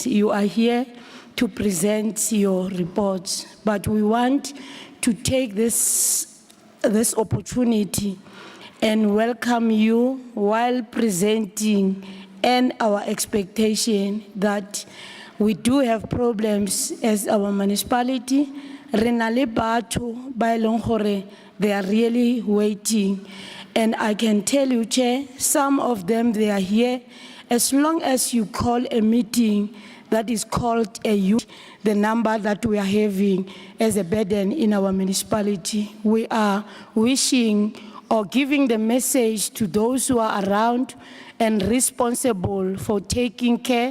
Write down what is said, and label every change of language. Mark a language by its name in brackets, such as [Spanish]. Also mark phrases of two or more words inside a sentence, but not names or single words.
[English] You are here to present your reports. But we want to take this opportunity and welcome you while presenting and our expectation that we do have problems as our municipality. [Northern Sotho] Re na le batho ba e leng gore [English] they are really waiting. And I can tell you, Chair, some of them, they are here. As long as you call a meeting that is called a youth, the number that we are having as a burden in our municipality, we are wishing or giving the message to those who are around and responsible for taking care.